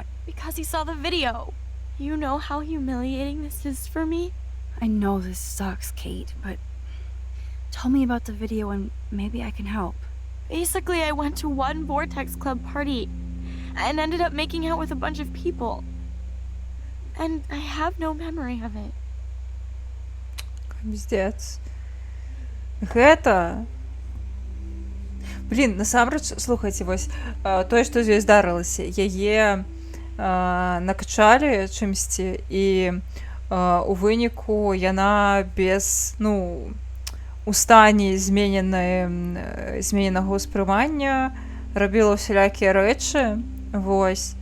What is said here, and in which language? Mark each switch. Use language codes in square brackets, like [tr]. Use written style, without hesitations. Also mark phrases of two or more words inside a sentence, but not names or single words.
[en] Because he saw the video. You know how humiliating this is for me? I know this sucks, Kate, but tell me about the video and maybe I can help. Basically, I went to one Vortex Club party and ended up making out with a bunch of people. And I have no memory of it. [be] Пиздец. Гэта... Блин, насамрэч, слухайце, вось, тое, што з ёй здарылася, яе накачалі чымсьці, і у выніку яна без, ну, у стане змененага ўспрымання рабіла ўсялякія рэчы, вось.